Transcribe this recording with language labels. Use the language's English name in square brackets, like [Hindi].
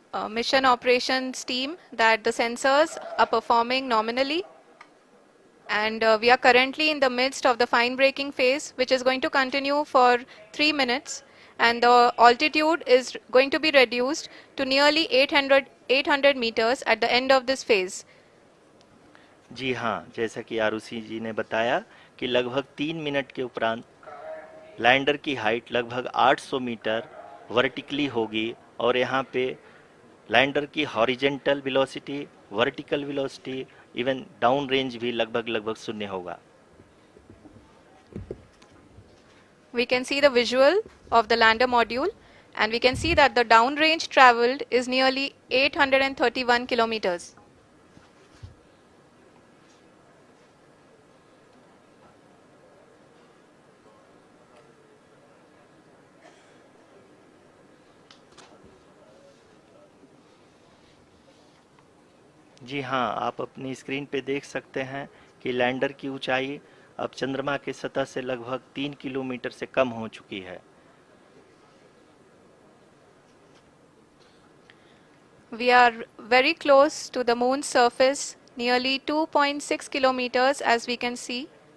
[English] mission operations team that the sensors are performing nominally, and we are currently in the midst of the fine braking phase, which is going to continue for 3 minutes, and the altitude is going to be reduced to nearly 800 meters at the end of this phase. [Hindi] जी हाँ, जैसा कि आरुषि जी ने बताया कि लगभग 3 minute के उपरांत lander की हाइट लगभग 800 मीटर वर्टिकली होगी और यहाँ पे लैंडर की horizontal velocity, vertical velocity, even down range भी लगभग लगभग शून्य होगा। [English] We can see the visual of the lander module, and we can see that the downrange traveled is nearly 831 kilometers. [Hindi] जी हाँ, आप अपनी स्क्रीन पे देख सकते हैं कि लैंडर की ऊंचाई अब चंद्रमा की सतह से लगभग 3 किलोमीटर से कम हो चुकी है। [English] We are very close to the moon's surface, nearly 2.6 kilometers as we can see.